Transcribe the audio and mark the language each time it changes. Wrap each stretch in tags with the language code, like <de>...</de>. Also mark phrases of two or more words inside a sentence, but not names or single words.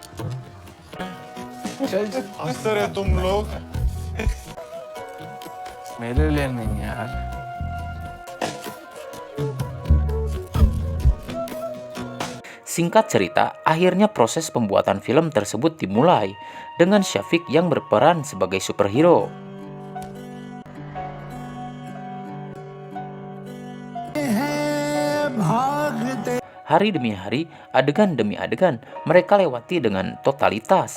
<hi>चल चल. हंसते रहे तुम लोग मेरे लिए नहीं यार.</hi> <id>Singkat cerita, akhirnya proses pembuatan film tersebut dimulai dengan Syafiq yang berperan sebagai superhero. Hari demi hari, adegan demi adegan, mereka lewati dengan totalitas.</id>